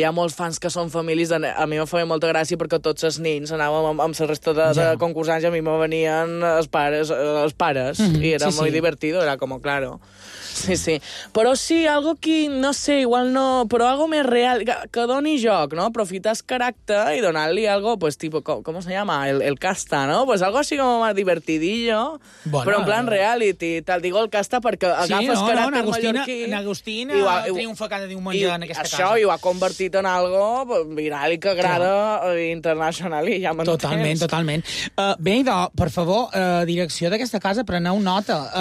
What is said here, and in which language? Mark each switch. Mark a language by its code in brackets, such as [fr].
[ca] Hi ha molts fans que són famílies. A mi em feia molta gràcia perquè tots els nins anàvem amb la resta de concursants i a mi me venien els pares. I era molt divertido, era com, claro. Sí, sí. Però sí, algo que, no sé, igual no, però algo més real, que doni joc, no? Aprofitar el caràcter i donar-li algo, pues, tipo, [es] com se llama? [ca] El casta, no? [es] Pues algo así como más divertidillo. [ca] Bueno, però en plan reality, te'l digo el casta perquè agafes caràcter mallorquí. En Agustina triomfa cada diumenge en aquesta casa. Això ho ha convertit en algo viral i que agrada internacional i ja m'entens. Totalment. Bé, idò, per favor, direcció d'aquesta casa, preneu nota.